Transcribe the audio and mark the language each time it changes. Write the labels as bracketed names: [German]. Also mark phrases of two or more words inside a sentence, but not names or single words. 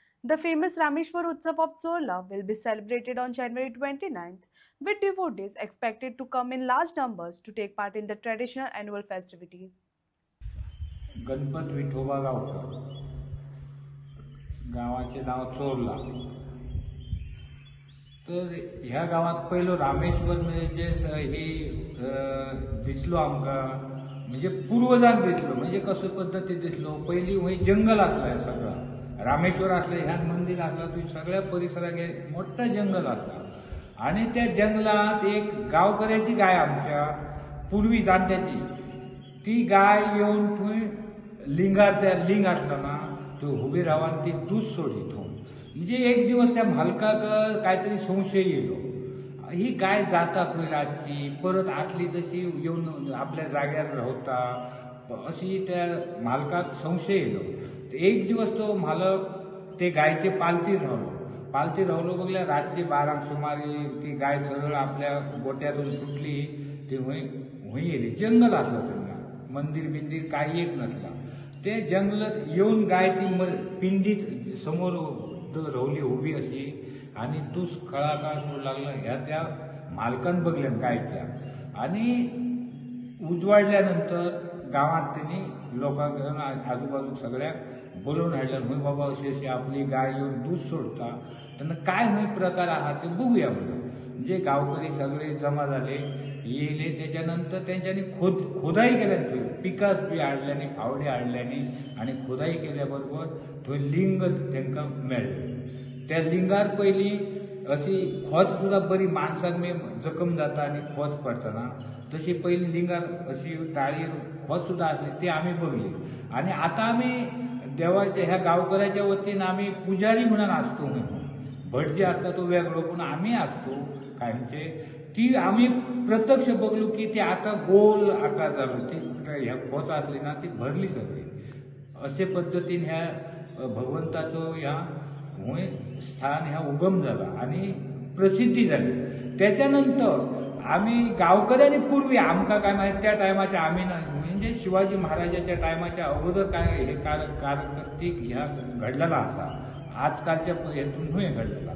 [English] The famous Rameshwar Utsav of Chorla will be celebrated on January 29th, with devotees expected to come in large numbers to take part in the traditional annual festivities. [Marathi] गणपत विठोबा गावकर, गावाचे नाव चोरला. तर ह्या गावात पहिलं रामेश्वर म्हणजे दिसलो आमकां, म्हणजे पूर्वजांक दिसलो, म्हणजे कसो पद्धती दिसलो. पहिली वय जंगल असला सगळा. रामेश्वर असलं, ह्या मंदिर असला, तू सगळ्या परिसरात मोठं जंगल असला. आणि त्या जंगलात एक गावकऱ्याची गाय आमच्या पूर्वी जाणट्याची, ती गाय येऊन थंय लिंग असला ना, तो उभी रावन ती दूध सोडीत. म्हणजे एक दिवस त्या मालकाक काहीतरी संशय येलो, ही गाय जाता खंय रातची, परत असली तशी येऊन आपल्या जाग्यार रावता, अशी त्या मालकाक संशय येलो. एक दिवस तो मालक ते गायचे पालतीर रावलो बघल्या. रातची 12 सुमारे ती गाय सरळ आपल्या गोट्यातून सुटली. ती हुंय येली. जंगल असलं तेन्ना, मंदिर बिंदीर काही एक नसला. ते जंगलात येऊन गाय ती पिंडीत समोर रावली उभी अशी, आणि तूच खळाखळ सोड लागला. ह्या त्या मालकान बघल्यान गायच्या. आणि उजवाडल्यानंतर गावात त्यांनी लोकांक आजूबाजू सगळ्याक बोलवून हाडल्यान, हूंय बाबा अशी अशी आपली गाय येऊन दूध सोडता, त्यांना काय हूंय प्रकार आहात ते बघूया म्हणून. म्हणजे गावकरी सगळे जमा झाले, येयले. त्याच्यानंतर त्यांच्यानी खोदाई केल्यान, पिकास बी हाडल्यानी, फावडे हाडल्यानी, आणि खोदाई केल्याबरोबर थंय लिंग तांकां मेळ्ळें. त्या लिंगार पहिली अशी खोच सुद्धा बरी माणसाक जखम जाता आणि खोच पडतना, तशी पहिली लिंगार अशी ताळीर खोच सुद्धा असली, ती आम्ही बघली. आणि आता आम्ही देवाच्या ह्या गावकऱ्याच्या वतीन आम्ही पुजारी म्हणून असतो. भट जे असता तो वेगळो, पण आम्ही असतो कायमचे. ती आम्ही प्रत्यक्ष बघलो की ती आता गोल आकार झालो. ती ह्या खोच असली ना, ती भरली सगळी. अशे पद्धतीन ह्या भगवंताचो ह्या हूंय स्थान ह्या उगम झाला आणि प्रसिद्धी झाली. त्याच्यानंतर आम्ही गावकऱ्यांनी पूर्वी आमकां काय माहिती, त्या टायमाच्या आम्ही ना, म्हणजे शिवाजी महाराजाच्या टायमाच्या अगोदर काय हे कारकिर्दीक ह्या घडलेला असा, आजकालच्या हेतून न्हय घडलेला.